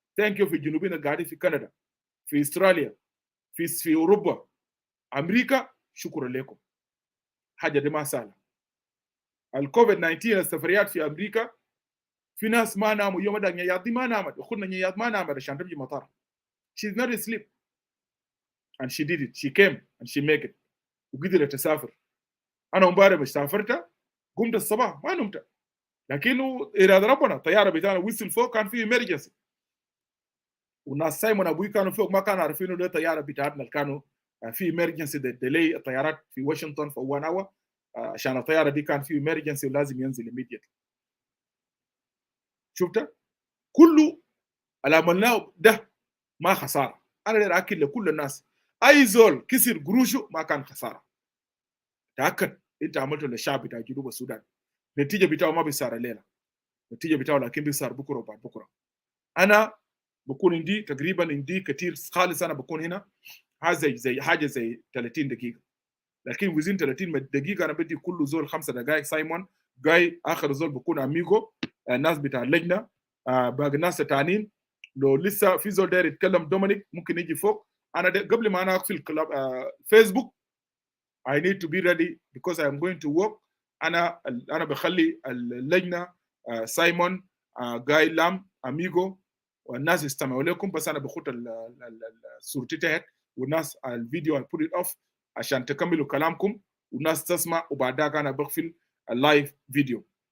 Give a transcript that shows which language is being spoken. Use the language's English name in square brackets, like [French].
[English] thank you [Arabic] في جنوبيين اللي قاعدين في كندا، في استراليا، في اوروبا، امريكا. شكرا لكم. حاجه دي ما سهله. الكوفيد 19 السفريات في امريكا، في ناس ما ناموا يوم ده، نيات دي ما نامت، اخونا نيات ما نامت عشان تمشي مطار. [English] she's not asleep and she did it. she came and she make it [Arabic] وقدرت تسافر. انا امبارح مش سافرت، قمت الصباح ما نمت، لكنه اراده ربنا الطياره بتاعنا وصل فوق كان في emergency، والناس سايمون ابوي كانوا فوق ما كانوا عارفين انه الطياره بتاعتنا اللي كانوا في emergency ديلي الطيارات في واشنطن في 1 اور عشان الطياره دي كان في emergency ولازم ينزل immediately. شفت كله اللي عملناه ده ما خساره. انا داير اكد لكل الناس اي زول كسر قروشه ما كان خساره. تاكد انت عملته للشعب بتاع جنوب السودان. النتيجه بتاعه ما بيصير الليله، النتيجه بتاعه لكن بيصير بكره وبعد بكره. انا بكون عندي تقريبا عندي كثير خالص، انا بكون هنا زي حاجه زي 30 دقيقه، لكن وزين 30 دقيقه انا بدي كل زول 5 دقائق. سايمون جاي اخر زول بكون اميجو، الناس بتاع اللجنه، باقي الناس الثانيين. لو لسه في زول داير يتكلم دومينيك ممكن يجي فوق. انا قبل ما انا اقفل فيسبوك [English] I need to be ready because I am going to work. [Arabic] انا بخلي اللجنه سايمون جاي لام اميجو والناس يستمعوا لكم، بس انا بخط صورتي تحت والناس الفيديو [English] I put it off [Arabic] عشان تكملوا كلامكم والناس تسمع، وبعدها انا بقفل اللايف فيديو.